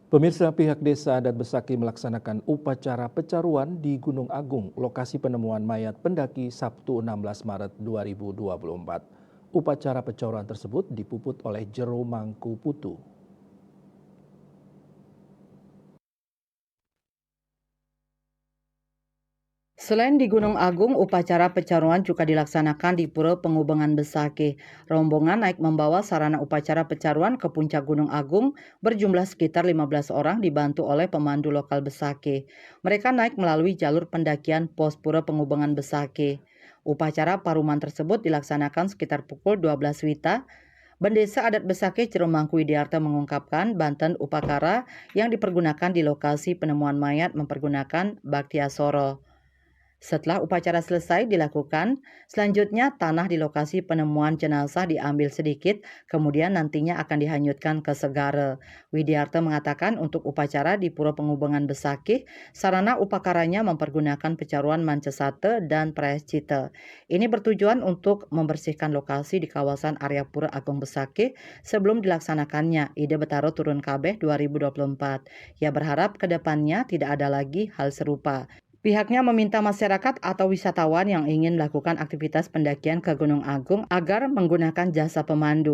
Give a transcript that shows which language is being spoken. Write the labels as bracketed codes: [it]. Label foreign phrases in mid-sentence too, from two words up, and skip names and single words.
[id] Pemirsa, pihak desa adat Besaki melaksanakan upacara pecaruan di Gunung Agung, lokasi penemuan mayat pendaki Sabtu 16 Maret 2024. Upacara pecaruan tersebut dipuput oleh Jero Mangku Putu. Selain di Gunung Agung, upacara pecaruan juga dilaksanakan di Pura Pengubengan Besaki. Rombongan naik membawa sarana upacara pecaruan ke puncak Gunung Agung berjumlah sekitar 15 orang dibantu oleh pemandu lokal Besaki. Mereka naik melalui jalur pendakian pos Pura Pengubengan Besaki. Upacara paruman tersebut dilaksanakan sekitar pukul 12 WITA. Bendesa adat Besaki Ciremangku Widiarto mengungkapkan Banten Upakara yang dipergunakan di lokasi penemuan mayat mempergunakan Baktiasoro. Setelah upacara selesai dilakukan, selanjutnya tanah di lokasi penemuan jenazah diambil sedikit, kemudian nantinya akan dihanyutkan ke Segara. Widiarto mengatakan untuk upacara di Pura Pengubengan Besaki, sarana upakaranya mempergunakan pecaruan mancesate dan prayaschita. Ini bertujuan untuk membersihkan lokasi di kawasan area Pura Agung Besaki sebelum dilaksanakannya Ide Betaro Turun Kabeh 2024. Ia berharap ke depannya tidak ada lagi hal serupa. Pihaknya meminta masyarakat atau wisatawan yang ingin melakukan aktivitas pendakian ke Gunung Agung agar menggunakan jasa pemandu.